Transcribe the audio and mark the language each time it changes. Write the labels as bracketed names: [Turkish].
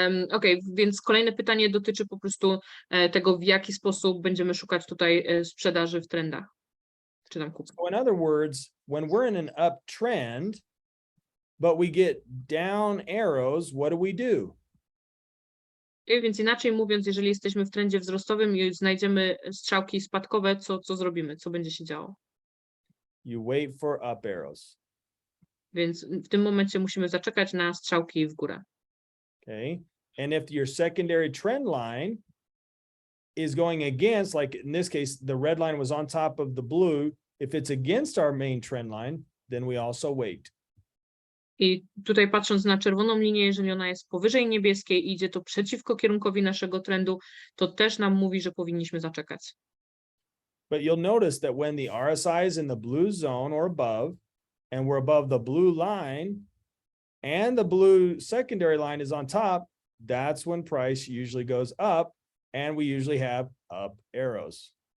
[Polish] Okej, więc kolejne pytanie dotyczy po prostu tego, w jaki sposób będziemy szukać tutaj sprzedaży w trendach, czy tam kupy. [English] So in other words, when we're in an uptrend, but we get down arrows, what do? [Polish] Więc inaczej mówiąc, jeżeli jesteśmy w trendzie wzrostowym i znajdziemy strzałki spadkowe, co zrobimy, co będzie się działo? [English] You wait for up arrows. [Polish] Więc w tym momencie musimy zaczekać na strzałki w górę. [English] Okay. And if your secondary trend line is going against, like in this case, the red line was on top of the blue. If it's against our main trend line, then we also wait. [Polish] I tutaj patrząc na czerwoną linię, jeżeli ona jest powyżej niebieskiej i idzie to przeciwko kierunkowi naszego trendu, to też nam mówi, że powinniśmy zaczekać. [English] But you'll notice that when the RSI is in the blue zone or above, and we're above the blue line, and the blue secondary line is on top, that's when price usually goes up, and we usually have up arrows.